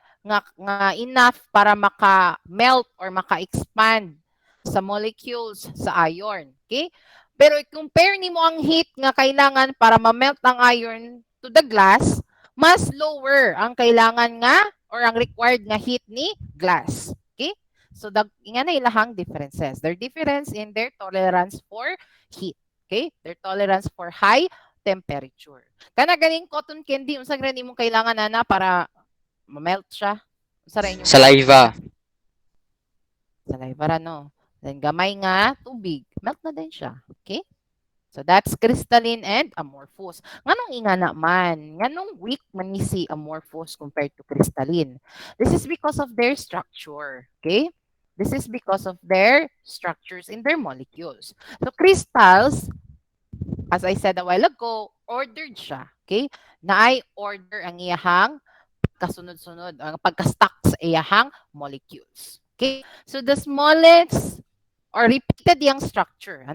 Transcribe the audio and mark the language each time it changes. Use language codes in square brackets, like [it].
[ceb] nga enough para maka-melt or maka-expand sa molecules sa iron. Okay? Pero i-compare nimo ang heat nga kailangan para ma-melt ang iron to the glass, mas lower ang kailangan nga or ang required nga heat ni glass. Okay? So inga na ilahang differences. [en] Their difference in their tolerance for heat. [ceb] Okay? [en] Their tolerance for high temperature. [ceb] Kana ganing cotton candy unsa gani imong kailangan ana para ma-melt siya? Unsa ra inyong [en] Saliva. [ceb] saliva ra no. Then gamay nga tubig, melt na din siya. [en] Okay? So that's crystalline and amorphous. [ceb] Nganong ingana man, nganong weak man ni si amorphous compared to crystalline. [en] This is because of their structure. Okay? This is because of their structures in their molecules. So crystals, as I said a while ago, [ceb] ordered siya. [en] Okay? [ceb] Naay order ang iyahang kasunod-sunod, ang pagka-stack sa iyahang molecules. [en] Okay? So the smallest or repeated yung structure.